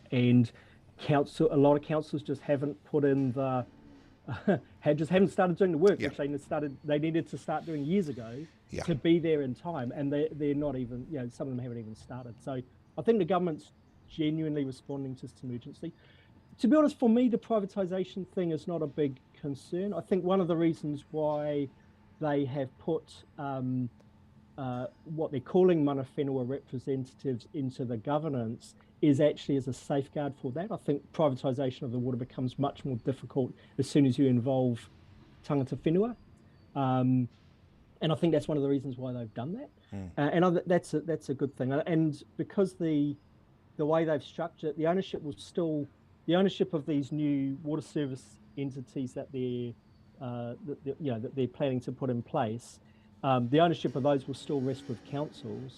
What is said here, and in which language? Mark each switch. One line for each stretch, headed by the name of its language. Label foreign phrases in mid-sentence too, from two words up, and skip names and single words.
English: And a lot of councils just haven't put in the haven't started doing the work, which they needed to start doing years ago to be there in time, and they're not even, some of them haven't even started. So I think the government's genuinely responding to some urgency. To be honest, for me, the privatisation thing is not a big concern. I think one of the reasons why they have put what they're calling
Māori: mana whenua
English: representatives into the governance is actually as a safeguard for that. I think privatisation of the water becomes much more difficult as soon as you involve
Māori: tangata whenua.
English: And I think that's one of the reasons why they've done that. And that's a good thing. And because the way they've structured the ownership of these new water service entities that they're planning to put in place, the ownership of those will still rest with councils.